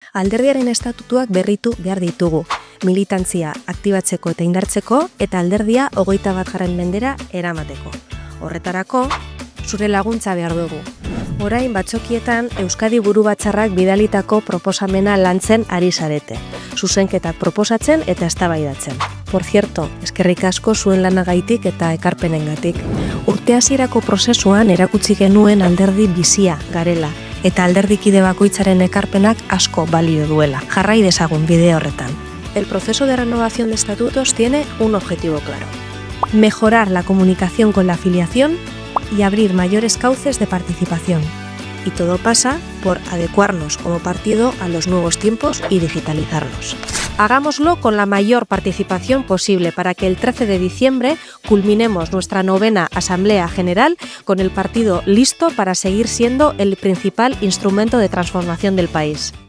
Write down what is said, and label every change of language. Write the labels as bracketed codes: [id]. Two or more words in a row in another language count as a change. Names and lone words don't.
[eu] Alderdiaren estatutuak berritu behar ditugu, militantzia aktibatzeko eta indartzeko eta alderdia 21. mendera eramateko. Horretarako, zure laguntza behar dugu. Orain batzokietan Euskadi Burubatzarrak bidalitako proposamena lantzen ari zarete. Zuzenketak proposatzen eta eztabaidatzen. [es] Por cierto, [eu] eskerrik asko zuen lanagaitik eta ekarpenengatik. Urte hasierako prozesuan erakutsi genuen alderdi bizia garela eta alderdikide bakoitzaren ekarpenak asko balio duela. Jarrai dezagun bide horretan. [es] El proceso de renovación de estatutos tiene un objetivo claro: mejorar la comunicación con la afiliación y abrir mayores cauces de participación. Y todo pasa por adecuarnos como partido a los nuevos tiempos y digitalizarnos. Hagámoslo con la mayor participación posible para que el 13 de diciembre culminemos nuestra 9ª Asamblea General con el partido listo para seguir siendo el principal instrumento de transformación del país.